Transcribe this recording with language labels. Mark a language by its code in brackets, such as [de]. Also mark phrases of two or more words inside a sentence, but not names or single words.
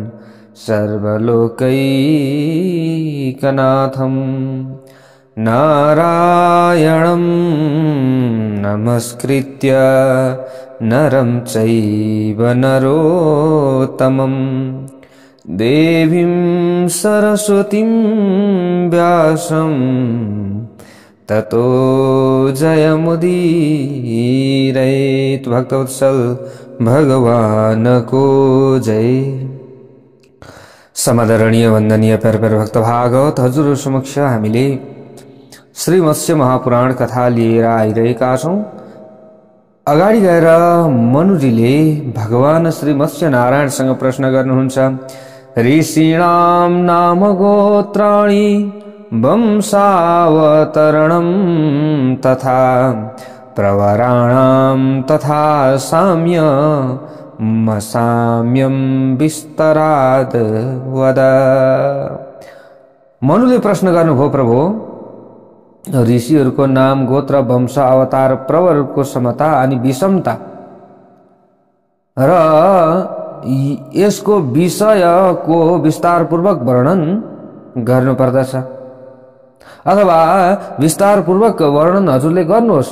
[sa] सर्वलोकैकनाथं नारायणं नमस्कृत्य नरं चैव नरोत्तमं देवीं सरस्वतीं व्यासं ततो जयमुदीरयेत्। [ne] भक्तवत्सल भगवान को जय। समादरणीय वन्दनीय प्यार भक्त भागवत हजुर समक्ष हामीले श्री मत्स्य महापुराण कथा लिएर आइरहेका छौं। अगाडि गएर मनुजीले भगवान श्री मत्स्य नारायणसँग प्रश्न गर्नुहुन्छ। [sa] ऋषीणां नाम गोत्राणि वंशावतरणं तथा प्रवराणां तथा साम्यं विस्तराद वद। [ne] मनुले प्रश्न गर्नुभयो, प्रभु ऋषिहरूको नाम, गोत्र, वंश, अवतार, प्रवरको समता अनि विषमता र यसको विषयको विस्तारपूर्वक वर्णन गर्नुपर्दछ, अथवा विस्तारपूर्वक वर्णन हजुरले गर्नुहोस्।